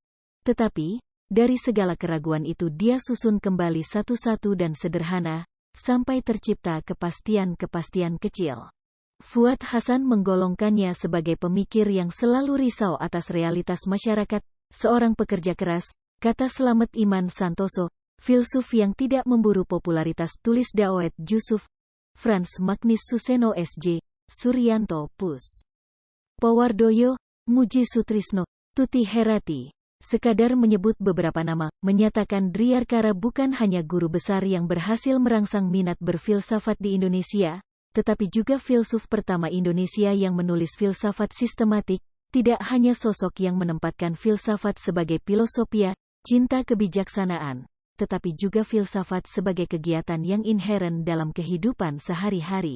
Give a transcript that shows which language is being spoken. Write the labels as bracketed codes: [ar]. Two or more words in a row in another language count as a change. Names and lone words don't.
[id] Tetapi, dari segala keraguan itu dia susun kembali satu-satu dan sederhana, sampai tercipta kepastian-kepastian kecil. Fuad Hasan menggolongkannya sebagai pemikir yang selalu risau atas realitas masyarakat, seorang pekerja keras, kata Slamet Iman Santoso, filsuf yang tidak memburu popularitas, tulis Daoed Jusuf, Frans Magnis Suseno SJ, Suryanto Pus. Powardoyo, Muji Sutrisno, Tuti Herati. Sekadar menyebut beberapa nama, menyatakan Driyarkara bukan hanya guru besar yang berhasil merangsang minat berfilsafat di Indonesia, tetapi juga filsuf pertama Indonesia yang menulis filsafat sistematik, tidak hanya sosok yang menempatkan filsafat sebagai filosofia, cinta kebijaksanaan, tetapi juga filsafat sebagai kegiatan yang inheren dalam kehidupan sehari-hari.